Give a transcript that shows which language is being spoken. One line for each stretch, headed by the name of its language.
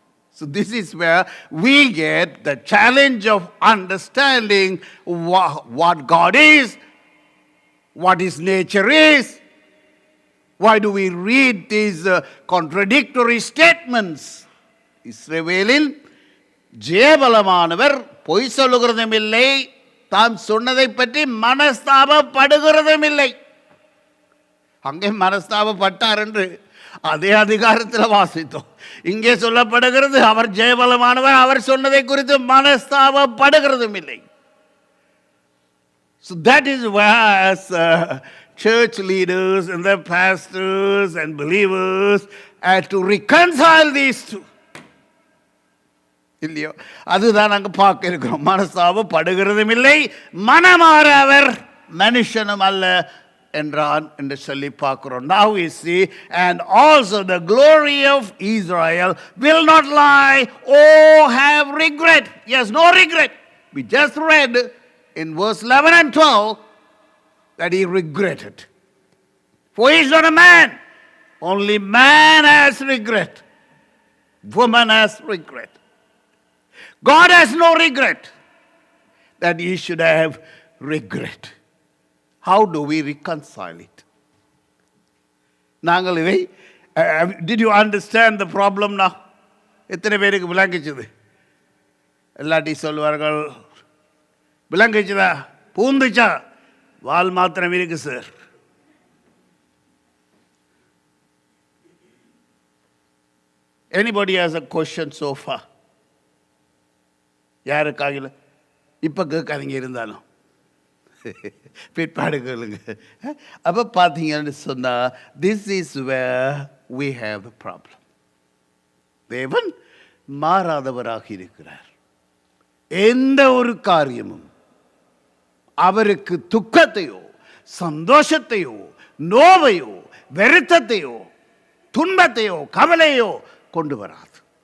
English: So this is where we get the challenge of understanding what God is, what His nature is. Why do we read these contradictory statements?
Tamil: இஸ்ரவேலில் ஜெயபலமானவர் பொய் சொல்லுகிறதும் இல்லை, தாம் சொன்னதை பற்றி மனஸ்தாபப்படுகிறதும் இல்லை. அங்கே மனஸ்தாபப்பட்டார் என்று அதே அதிகாரத்தில் வாசித்தோம். இங்கே சொல்லப்படுகிறது அவர் ஜெயபலமானவர், அவர் சொன்னதை குறித்து மனஸ்தாபப்படுகிறதும் இல்லை.
English: So that is where as church leaders and the pastors and believers had to reconcile these two.
Tamil: இல்லையோ? அதுதான் நாங்கள் பார்க்க இருக்கிறோம். மனஸ்தாபப்படுகிறதும் இல்லை, மனமாற அவர் மனுஷனும் அல்ல என்றான் என்று சொல்லி பார்க்கிறோம்.
English: Now we see, and also the glory of Israel will not lie or have regret. Yes, no regret. We just read in verse 11 and 12 that he regretted. For he is not a man. Only man has regret. Woman has regret. God has no regret that he should have regret. How do we reconcile it?
Tamil: நாங்கள் இதை
English: did you understand the problem now?
Tamil: எத்தனை பேருக்கு விளங்கிச்சது? எல்லாட்டி சொல்வார்கள், விளங்கிச்சதா, பூந்துச்சா, வால் மாத்திரம் இருக்கு sir.
English: Anybody has a question so far?
Tamil: யாருக்காகல இப்போ கேட்காதீங்க, இருந்தாலும் பிற்பாடு கேளுங்க. அப்போ பார்த்தீங்கன்னு சொன்னால்,
English: This is where we have the problem.
Tamil: தேவன் மாறாதவராக இருக்கிறார். எந்த ஒரு காரியமும் அவருக்கு துக்கத்தையோ சந்தோஷத்தையோ நோவையோ வருத்தத்தையோ துன்பத்தையோ கவலையோ கொண்டு வராது.